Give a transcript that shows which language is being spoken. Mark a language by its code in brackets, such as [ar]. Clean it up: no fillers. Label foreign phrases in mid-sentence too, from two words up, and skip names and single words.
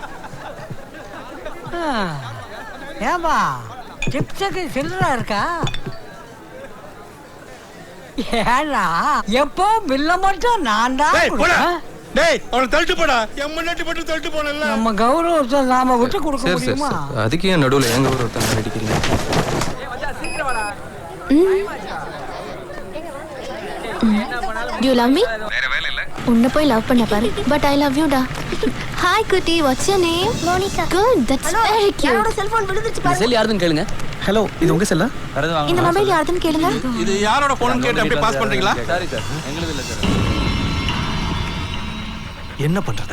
[ta] ஏன்பா டிப்ஸுக்கு சில்லறா இருக்கா? ஏன்னா எப்போ பில்ல மட்டும் நான் தான். நம்ம கௌரவத்தை நாம விட்டு கொடுக்க முடியுமா? அதுக்கு ஏன் நடுவில் எங்க கௌரவத்தை அடிக்கிறீங்க? [en] Do you love me? [ta] உன்னை போய் [en] love [ta] பண்ண பாரு [en] But I love you டா hi குட்டி what's your name [ta] மோனிகா. [en] Good that's very cute [ta] செல்போன் விழுந்துருச்சு பாரு. செல் யாருதுன்னு கேளுங்க. ஹலோ, இது உங்க செல்லா? இந்த மொபைல் யாருதுன்னு கேளுங்க. இது யாரோட போன் கேட்டு அப்படியே பாஸ் பண்றீங்களா? என்ன பண்றதா?